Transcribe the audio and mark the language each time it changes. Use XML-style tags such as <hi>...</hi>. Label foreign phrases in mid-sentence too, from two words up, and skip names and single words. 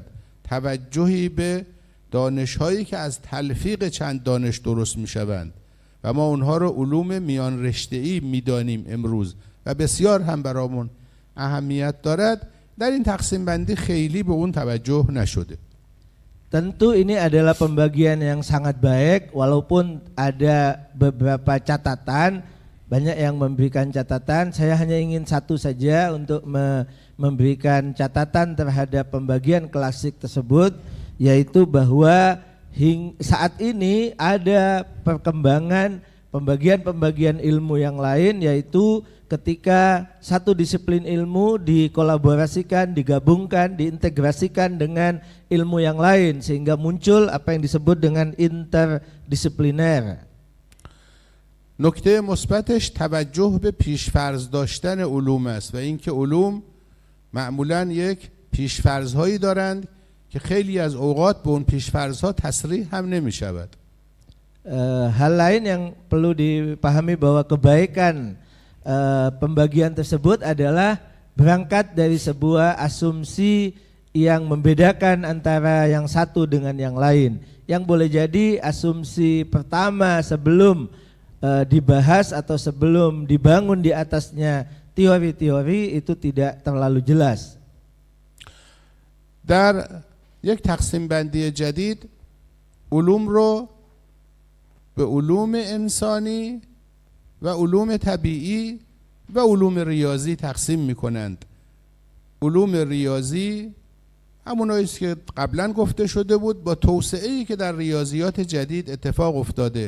<fa>توجهی به دانش‌هایی که از تلفیق چند دانش درست میشوند و ما اونها رو علوم میان رشته‌ای میدانیم امروز و بسیار هم برامون اهمیت دارد. در این تقسیم بندی خیلی به اون توجه نشده.</fa> <id>Tentu ini adalah pembagian yang sangat baik, walaupun ada beberapa catatan, banyak yang memberikan catatan. Saya hanya ingin satu saja untuk memberikan catatan terhadap pembagian klasik tersebut, yaitu bahwa saat ini ada perkembangan pembagian-pembagian ilmu yang lain, yaitu ketika satu disiplin ilmu dikolaborasikan, digabungkan, diintegrasikan dengan ilmu yang lain sehingga muncul apa yang disebut dengan interdisipliner.</id> <fa>نکته مثبتش توجه به پیشفرض داشتن علوم است و اینکه علوم معمولاً یک پیشفرض‌هایی دارند که خیلی از اوقات به اون پیشفرض‌ها تصریح هم نمی‌شود.</fa> <id>Hal lain yang perlu dipahami bahwa kebaikan pembagian tersebut adalah berangkat dari sebuah asumsi yang membedakan antara yang satu dengan yang lain. Yang boleh jadi asumsi pertama sebelum dibahas atau sebelum dibangun di atasnya teori-teori itu tidak terlalu jelas.</id> <fa>در یک تقسیم بندی جدید علوم رو به علوم انسانی و علوم طبیعی و علوم ریاضی تقسیم میکنند. علوم ریاضی همونایی است که قبلا گفته شده بود، با توسعه‌ای که در ریاضیات جدید اتفاق افتاده.</fa>